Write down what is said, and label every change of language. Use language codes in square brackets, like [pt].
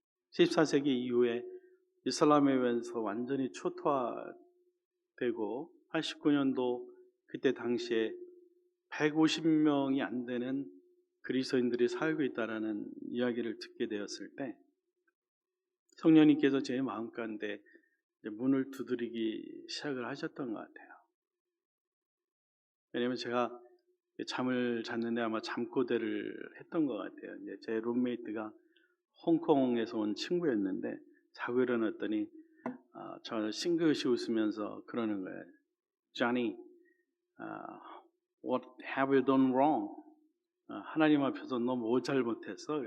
[ko] 14세기 이후에 이슬람에 의해서 완전히 초토화되고 89년도 그때 당시에 150명이 안 되는 그리스도인들이 살고 있다라는 이야기를 듣게 되었을 때 성령님께서 제 마음 가운데 문을 두드리기 시작을 하셨던 것 같아요. 왜냐하면 제가 잠을 잤는데 아마 잠꼬대를 했던 것 같아요. 이제 제 룸메이트가 홍콩에서 온 친구였는데 자고 일어났더니 저 싱긋이 웃으면서 그러는 거예요. [en] Johnny, what have you done wrong? [ko] 하나님 앞에서 너 뭐 잘못했어?